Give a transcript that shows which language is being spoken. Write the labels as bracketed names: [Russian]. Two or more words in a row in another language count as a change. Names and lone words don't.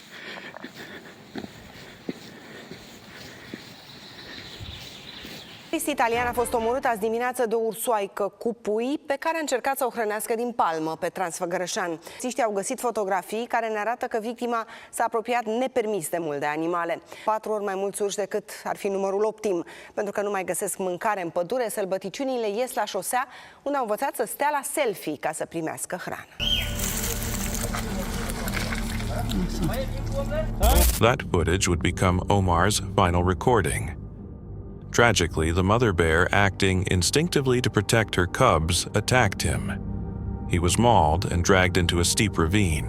[Romanian] Italian a fost omorât azi dimineață de o ursoaică cu pui pe care a încercat să o hrănească din palmă pe Transfăgărășan. Polițiștii au găsit fotografii care ne arată că victima s-a apropiat nepermis de mult de animale. 4 ori mai mulți urși decât ar fi numărul optim. Pentru că nu mai găsesc mâncare în pădure, sălbăticiunile ies la șosea, unde au învățat să stea la selfie ca să primească hrană. [English] That footage would become Omar's final recording. Tragically, the mother bear, acting instinctively to protect her cubs, attacked him. He was mauled and dragged into a steep ravine.